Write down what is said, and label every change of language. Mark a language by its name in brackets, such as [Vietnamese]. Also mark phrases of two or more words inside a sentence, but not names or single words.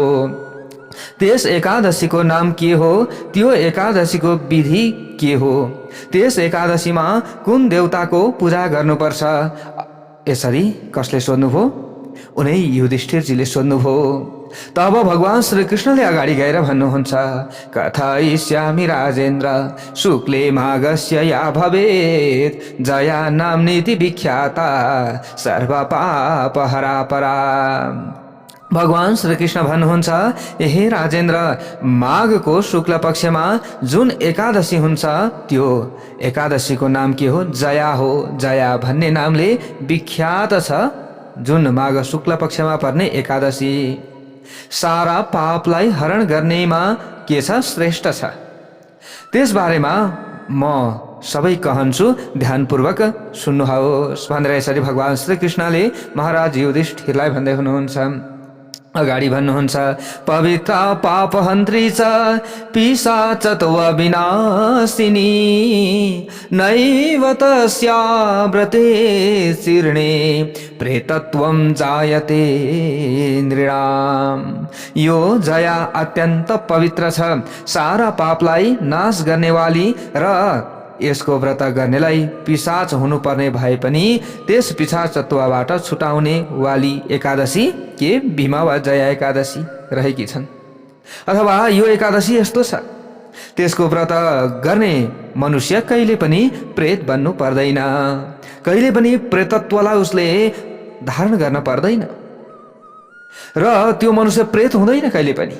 [Nepali] त्यस एकादशीको नाम के हो, त्यो एकादशीको विधि के हो, त्यस एकादशीमा कुन देवताको पूजा गर्नुपर्छ, यसरी कसले सोध्नुभयो? उनै युधिष्ठिरजीले सोध्नुभयो। तब भगवान श्री कृष्णले अगाडि गएर भन्नुहुन्छ, [Sanskrit] कथयिष्यामि राजेन्द्र शुक्ले माघस्य या भवेत् जया नाम्नीति विख्याता सर्व पापहरा परा। [Nepali] भगवान श्री कृष्ण भन्नुहुन्छ, हे राजेन्द्र, माघको शुक्ल पक्षमा जुन एकादशी हुन्छ, त्यो एकादशीको नाम के हो? जया हो। जया भन्ने नामले विख्यात छ जुन माघ शुक्ल पक्षमा पर्ने एकादशी। सारा पापलाई हरण गर्नेमा के छ? श्रेष्ठ छ। त्यस बारेमा म सबै कहन्छु, ध्यानपूर्वक सुन्नुहोस् भनेर यसरी भगवान श्री कृष्णले महाराज युधिष्ठिरलाई भन्दै हुनुहुन्छ। अगाडि भन्नुहुन्छ [Sanskrit] पवित्र पापहन्त्री च पिशाचत्व विनाशिनी नैव तस्या व्रते चीर्णे प्रेतत्वं जायते नृणाम। [Nepali] यो जया अत्यन्त पवित्र छ, सारा पापलाई नाश गर्नेवाली र यसको व्रत गर्नेलाई पिशाच हुनुपर्ने भए पनि त्यस पिशाचत्वबाट छुटाउने वाली एकादशी के भीमा वा जया एकादशी रहेकी छन्। अथवा यो एकादशी यस्तो छ, त्यसको व्रत गर्ने मनुष्य कहिले पनि प्रेत बन्नु पर्दैन, कहिले पनि प्रेतत्वलाई उसले धारण गर्न पर्दैन र त्यो मनुष्य प्रेत हुँदैन कहिले पनि।